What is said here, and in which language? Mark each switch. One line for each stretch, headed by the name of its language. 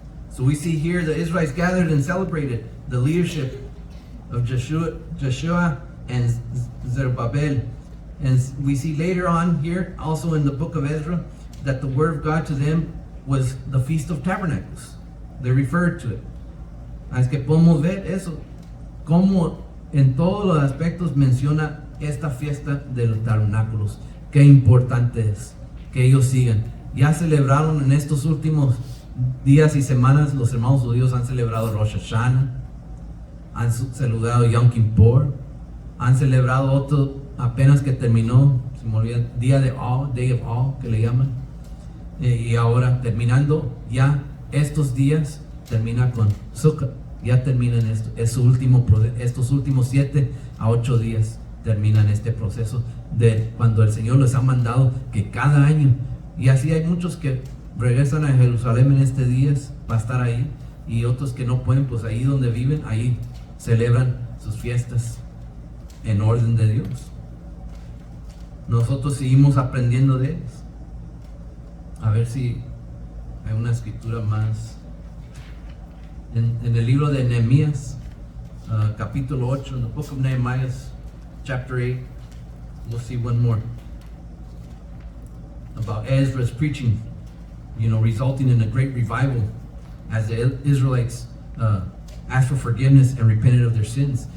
English: So we see here the Israelites gathered and celebrated the leadership of Joshua and Zerubbabel. And we see later on here, also in the book of Ezra, that the word of God to them was the Feast of Tabernacles. They referred to it.
Spanish: Así que podemos ver eso, como en todos los aspectos menciona esta fiesta de los tabernáculos. Qué importante es que ellos sigan. Ya celebraron en estos últimos días y semanas, los hermanos judíos han celebrado Rosh Hashanah, han celebrado Yom Kippur, han celebrado otro apenas que terminó, se me olvida, Día de Awe, Day of Awe, que le llaman. Y ahora terminando ya estos días, termina con Sukkot, ya terminan esto, es su último, estos últimos 7 a 8 días terminan este proceso de cuando el Señor les ha mandado que cada año, y así hay muchos que regresan a Jerusalén en este día para estar ahí, y otros que no pueden, pues ahí donde viven, ahí celebran sus fiestas en orden de Dios. Nosotros seguimos aprendiendo de ellos. A ver si hay una escritura más. En el libro de Nehemías, capítulo 8,
English: in the book of Nehemiah, chapter 8, we'll see one more about Ezra's preaching, resulting in a great revival as the Israelites asked for forgiveness and repented of their sins.